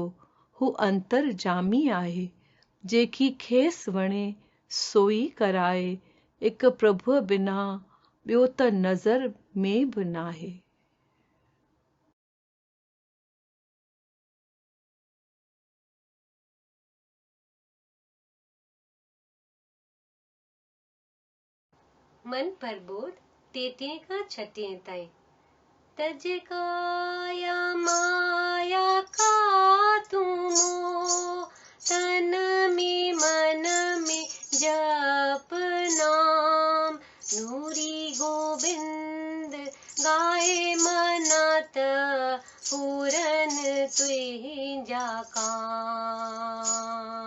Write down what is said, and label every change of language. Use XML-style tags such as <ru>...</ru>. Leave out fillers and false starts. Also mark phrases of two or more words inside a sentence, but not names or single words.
<sd>हू अंतर जामी आहे, जेकी खेसि वणे सोई कराए, हिकु प्रभुअ बिना ॿियो त नज़र में बि नाहे। मन प्रबोध 33 खां 36 ताईं।</sd> <hi>तज काया माया का तुमो, तन में मन में जप नाम, नूरी गोविंद गाए मनत, पूरन तुझा काम।</hi>